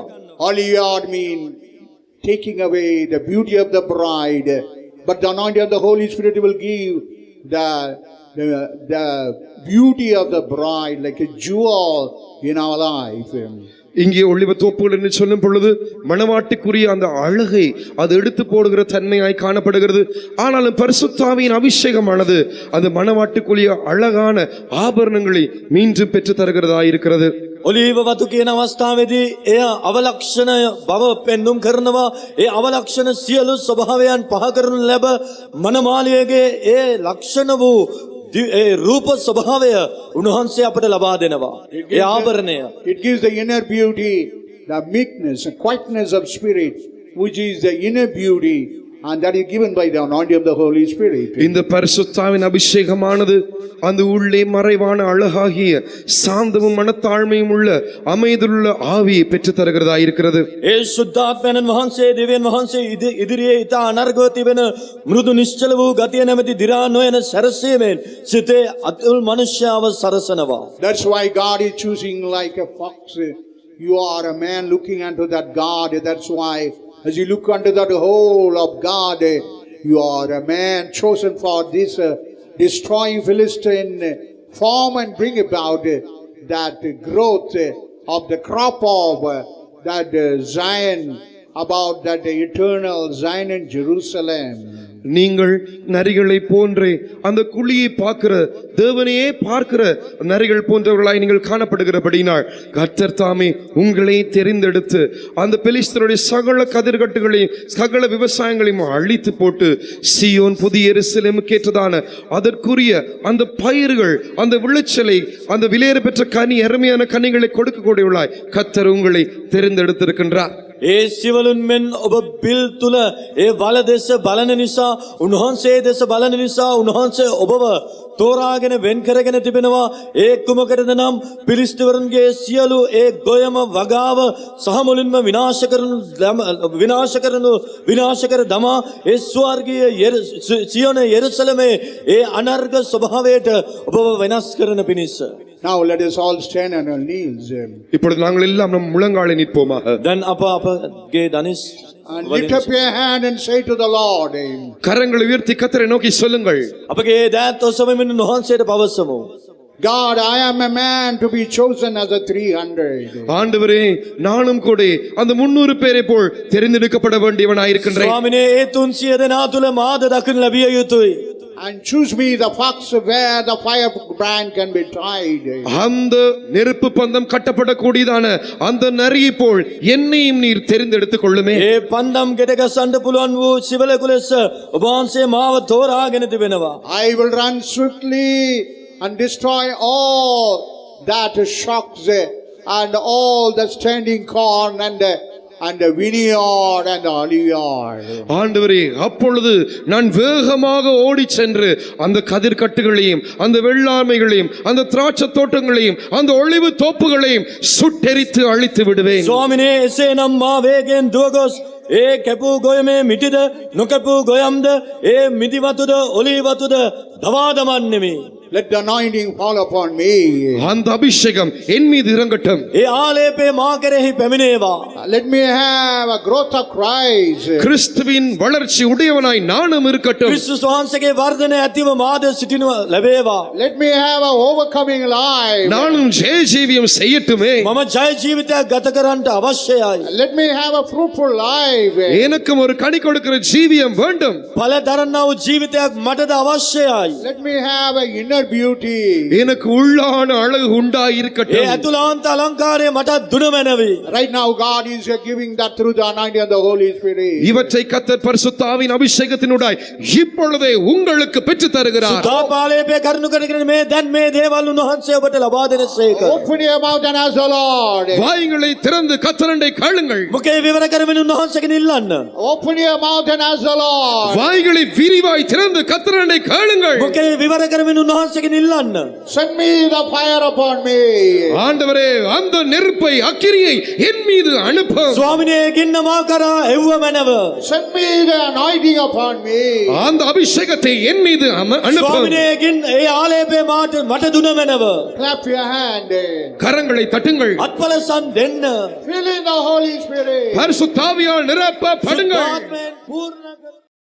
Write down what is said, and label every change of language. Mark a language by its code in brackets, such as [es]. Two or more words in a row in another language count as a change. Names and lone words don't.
[en] Aliyad mean taking away the beauty of the bride, but the anointing of the Holy Spirit will give the beauty of the bride like a jewel in our life. [ta] இங்கே ஒளிவ தோப்புகள் என்று சொல்லும் பொழுது மணவாட்டிக்குரிய அந்த அழகை அது எடுத்து போடுகிற தன்மையாய் காணப்படுகிறது. ஆனாலும் பரிசுத்தாவியின் அபிஷேகமானது அந்த மணவாட்டிக்குரிய அழகான ஆபரணங்களை மீண்டும் பெற்று தருகிறதா இருக்கிறது. [si] ඔලීව වතු කියන අවස්ථාවේදී එය අවලක්ෂණ බව පෙන්눔 කරනවා. ඒ අවලක්ෂණ සියලු ස්වභාවයන් පහ කරනු ලැබ මනමාලියගේ ඒ ලක්ෂණ වූ ඒ රූප ස්වභාවය උන්වහන්සේ අපට ලබා දෙනවා. ඒ ආභරණය [en] It gives the inner beauty, the meekness, the quietness of spirit, which is the inner beauty, and that is given by the anointing of the Holy Spirit. [ta] இந்த பரிசுத்தாவின் அபிஷேகமானது அந்த உள்ளே மறைவான அழகாகிய சாந்தமும் மனத்தாழ்மையும் உள்ள அமைதியுள்ள ஆவியை பெற்று தருகிறதா இருக்கிறது. [si] ඒ සුද්ධාත්මයන් වහන්සේ දෙවියන් වහන්සේ ඉදිරියේ ඊට අනර්ගව තිබෙන මෘදු නිශ්චල වූ ගතිය නැමැති දි รา නොයන සැරසීමෙන් සිතේ අතුල් මනුෂ්‍යව සරසනවා. [en] That's why God is choosing like a fox. You are a man looking unto that God. That's why as you look unto that whole of God, you are a man chosen for this destroying Philistine form and bring about that growth of the crop of that Zion, about that eternal Zion in Jerusalem. [ta] நீங்கள் நரிகளை போன்றே அந்த குழியை பார்க்கிற தேவனையே பார்க்கிற நரிகள் போன்றவர்களாய் நீங்கள் காணப்படுகிறபடினால் கர்த்தர் தாமே உங்களை தெரிந்தெடுத்து அந்த பெலிஸ்தருடைய சகல கதிர்கட்டுகளையும் சகல விவசாயங்களையும் அழித்து போட்டு சீயோன் புதிய எருசலேமுக்கு ஏற்றதான அதற்குரிய அந்த பயிர்கள் அந்த விளைச்சலை அந்த விலையேற பெற்ற கனி அருமையான கனிகளை கொடுக்கக்கூடியவர்களாய் கர்த்தர் உங்களை தெரிந்தெடுத்திருக்கின்றார். [si] ඒ සිවලුන් මෙන් ඔබ බිල් තුල ඒ වල දෙස බලන නිසා උන්වහන්සේ දෙස බලන නිසා උන්වහන්සේ ඔබව තෝරාගෙන වෙන් කරගෙන තිබෙනවා. ඒ කුමකටද නම් පිලිස්තිවරුන්ගේ සියලු ඒ ගොයම වගාව සහ මුලින්ම විනාශ කර දමා ඒ ස්වර්ගීය සියෝන යෙරුසලමේ ඒ අනර්ග ස්වභාවයට ඔබව වෙනස් කරන පිණිස. [en] Now let us all stand on our knees [ta] இப்பொழுது நாங்கள் எல்லாம் நம் முழங்காலில் நிற்போமாக. [si] දැන් අපගේ දනිස් [en] and lift up your hand and say to the Lord, [ta] கரங்களை உயர்த்தி கர்த்தரை நோக்கி சொல்லுங்கள். [si] අපගේ දෑත් ඔසවමින් උන්වහන්සේට පවසමු. [en] God, I am a man to be chosen as a 300. [ta] ஆண்டவரே நானும் கூட அந்த 300 பேரை போல் தெரிந்தெடுக்கப்பட வேண்டியவனாய் இருக்கின்றேன். [si] ස්වාමිනේ ඒ 300 දෙනා තුල මාද දකින්න ලැබිය යුතුයි. [en] And choose me the fox where the firebrand can be tied. [ta] அந்த நெருப்பு பந்தம் கட்டப்படக்கூடியதான அந்த நரியை போல் என்னையும் நீர் தெரிந்தெடுத்துக் கொள்ளுமே. [si] ඒ පන්දම් ගෙඩ ගසන්න පුළුවන් වූ සිවලෙකු ලෙස ඔබ වහන්සේ මාව තෝරාගෙන තිබෙනවා. [en] I will run swiftly and destroy all that shocks and all the standing corn and the vineyard and the oliveyard. [ta] ஆண்டவரே அப்பொழுது நான் வேகமாக ஓடி சென்று அந்த கதிர்கட்டுகளையும் அந்த வெள்ளாமைகளையும் அந்த திராட்சை தோட்டங்களையும் அந்த ஒளிவு தோப்புகளையும் சுட்டெரித்து அழித்து விடுவேன். [si] ස්වාමිනේ එසේනම් මා වේගෙන් දුවගොස් ඒ කැපූ ගොයමේ මිටිද නොකැපූ ගොයම්ද ඒ මිදිවතුද ඔලීවතුද දවා දමන්නෙමි. [en] Let the anointing fall upon me. [ta] அந்த அபிஷேகம் என் மீது இறங்கட்டும். [si] ඒ ආලේපේ මා කෙරෙහි පැමිණේවා. [en] Let me have a growth of Christ. [ta] கிறிஸ்துவின் வளர்ச்சி உடையவனாய் நானும் இருக்கட்டும். [si] ක්‍රිස්තුස් වහන්සේගේ වර්ධනය ඇතිව මාද සිටිනු ලැබේවා. [en] Let me have a overcoming life. [ta] நானும் ஜெய ஜீவியம் செய்யட்டுமே. [si] මම ජය ජීවිතයක් ගත කරන්නට අවශ්‍යයි. [en] Let me have a fruitful life. [ta] எனக்கும் ஒரு கனி கொடுக்கிற ஜீவியம் வேண்டும். [si] ඵල දරන්නා වූ ජීවිතයක් මටද අවශ්‍යයි. [en] Let me have a inner beauty. [ta] எனக்கு உள்ளான அழகு உண்டாய் [si] ඒ [ta] இருக்கட்டும். [si] ඇතුළාන්ත අලංකාරය මට දුනමැනවි. [en] Right now God is giving that through the anointing of the Holy Spirit. [ta] இவற்றை கர்த்தர் பரிசுத்த ஆவியின் அபிஷேகத்தினூடாய் இப்பொழுதே உங்களுக்கு பெற்று தருகிறார். [si] සුද්ධාපාලේපේ කරුණු කරගෙන මේ දැන් මේ දේවල් උන්වහන්සේ ඔබට ලබා දෙනසේක. [en] Open your mouth and ask the Lord. [ta] வாய்களை திறந்து கர்த்தரண்டை கேளுங்கள். [si] මුකේ විවර කරමින් උන්වහන්සේගෙන් ඉල්ලන්න. [en] Open your mouth and ask the Lord. [ta] வாய்களை விரிவாய் திறந்து கர்த்தரண்டை கேளுங்கள். [si] මුකේ විවර කරමින් උන්වහන්සේ වහන්සේගෙන් ඉල්ලන්න. [en] Send me the fire upon me. [ta] ஆண்டவரே அந்த நெருப்பை அக்கினியை என் மீது அனுப்பும். [si] ස්වාමිනේ ගින්න මා කරා එව්ව මැනව. [en] Send me the anointing upon me. [ta] அந்த அபிஷேகத்தை என் மீது அனுப்பும். [si] ස්වාමිනේ ගින්න ඒ ආලේපේ මට දුන මැනව. [en] Clap your hand. [ta] கரங்களை தட்டுங்கள். [si] අත්පලසන් දෙන්න. [en] Fill in the Holy Spirit. [ta] பரிசுத்த ஆவியால் நிரப்பப்படுங்கள். [si] ආත්මයෙන් පූර්ණ කර